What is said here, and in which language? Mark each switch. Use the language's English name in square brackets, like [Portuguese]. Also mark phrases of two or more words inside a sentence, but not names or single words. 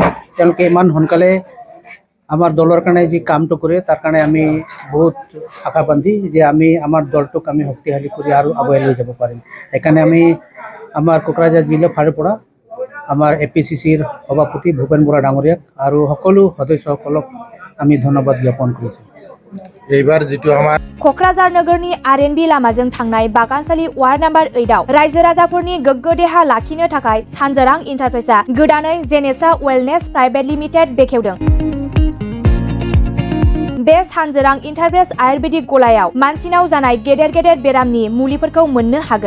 [Assamese] তেওঁলোকে ইমান সোনকালে আমাৰ দলৰ কাৰণে যি কামটো কৰে তাৰ কাৰণে আমি বহুত আশাবাদী যে আমি আমাৰ দলটোক আমি শক্তিশালী কৰি আৰু আগুৱাই লৈ যাব পাৰিম। সেইকাৰণে আমি আমাৰ কোকৰাঝাৰ জিলা ফালৰ পৰা আমাৰ এপিচিচিৰ সভাপতি ভূপেন বৰা ডাঙৰীয়াক আৰু সকলো সদস্যসকলক আমি ধন্যবাদ জ্ঞাপন কৰিছোঁ। এইবাৰ যেটো আমাৰ [Bodo] कक्राझार नगरनि आरएनबी लामाजों थांनाय बागानसालि [English] ward number [Bodo] 8 आव रायजो राजाफोरनि गोग्गो देहा लाखिनो थाखाय सानजोरां इन्टारप्राइजआ गोदानै जेनेसा वेलनेस प्राइभेट लिमिटेड बेखेवदों। बे सानजोरां इन्टारप्राइज आयुर्वेदिक गलायाव मानसिनाव जानाय गेदेर गेदेर बेरामनि मुलिफोरखौ मोननो हागोन।